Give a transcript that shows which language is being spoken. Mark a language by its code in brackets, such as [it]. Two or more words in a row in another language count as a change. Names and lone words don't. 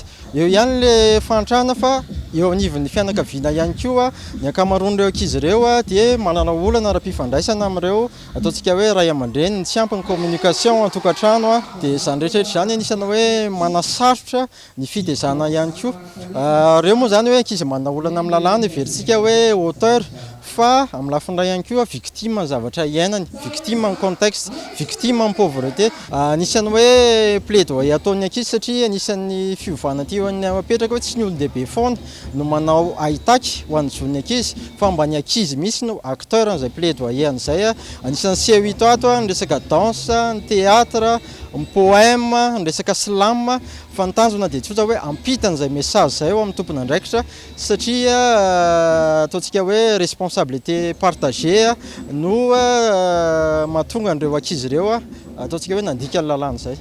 [mg] Eo ihany le fahantrana fa eo anivon'ny fianakaviana ihany koa ny ankamaroan'ireo ankizy ireo dia manana olana ara-pifandraisana amin'ireo ataontsika hoe ray aman-dreny tsy ampy ny communication an-tokantrano dia izany rehetrarehetra izany anisana hoe manasarotra ny fitezana ihany koa. Ireo moa zany hoe ankizy manana olana amin'ny lalàna everitsika hoe auteur fa amin'ny lafindray ihany koa victime zavatra iainany, [fr] victime en contexte, victime en pauvreté. [mg] Anisany hoe plaidoyer ataon'ny ankizy satria anisan'ny fiovana ty ho an'ny mapetraka hoe tsy ny olon-dehibe foana no manao ahitaky ho an'ny zon'ny ankizy fa mba ny ankizy misy no acteur an'izay plaidoyer an'izay. Anisan'ny C8 ato ny resaka danse, ny théâtre, ny poème, ny resaka slam fa ny tanjona dia tsotra hoe ampitan'izay message zay eo amin'ny tompony andraikitra satria ataontsika hoe [fr] responsabilité partagée [mg] no mahatonga an'ireo ankizy ireo ataontsika hoe nandika ny lalàna zay.